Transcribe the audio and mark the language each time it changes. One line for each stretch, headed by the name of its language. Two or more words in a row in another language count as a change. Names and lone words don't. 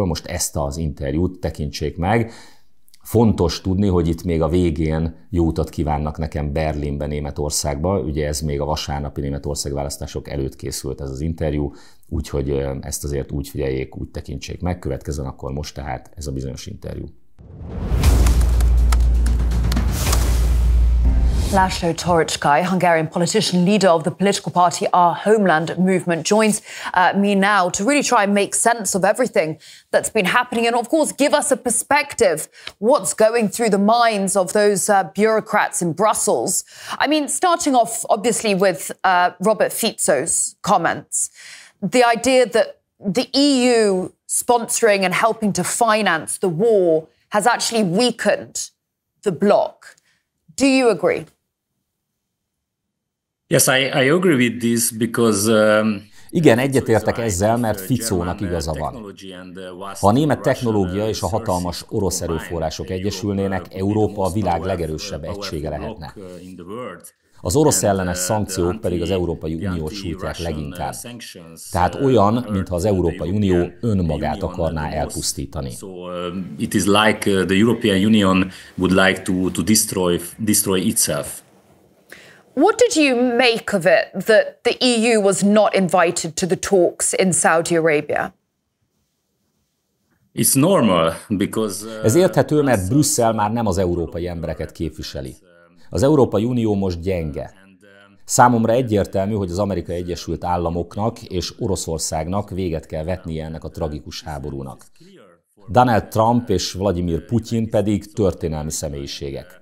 Hungarian: Most ezt az interjút tekintsék meg. Fontos tudni, hogy itt még a végén jó utat kívánnak nekem Berlinbe, Németországba. Ugye ez még a vasárnapi Németország választások előtt készült ez az interjú, úgyhogy ezt azért úgy figyeljék, úgy tekintsék meg. Következzen akkor most tehát ez a bizonyos interjú. László Toroczkai,
English: Hungarian politician, leader of the political party Our Homeland movement, joins me now to really try and make sense of everything that's been happening and, of course, give us a perspective what's going through the minds of those bureaucrats in Brussels. I mean, starting off, obviously, with Robert Fico's comments, the idea that the EU sponsoring and helping to finance the war has actually weakened the bloc. Do you agree? Yes, I agree with this because
Hungarian: Igen, egyetértek ezzel, mert Ficónak igaza van. Ha a német technológia és a hatalmas orosz erőforrások egyesülnének, Európa a világ legerősebb egysége lehetne. Az orosz ellenes szankciók pedig az Európai Uniót sújtják leginkább. Tehát olyan, mintha az Európai Unió önmagát akarná elpusztítani.
English: It is like the European Union would like to destroy itself. What did you make of it that the EU was not invited to the talks in Saudi Arabia? It's normal because
Hungarian: Ez érthető, mert Brüsszel már nem az európai embereket képviseli. Az Európai Unió most gyenge. Számomra egyértelmű, hogy az Amerikai Egyesült Államoknak és Oroszországnak véget kell vetnie ennek a tragikus háborúnak. Donald Trump és Vladimir Putyin pedig történelmi személyiségek.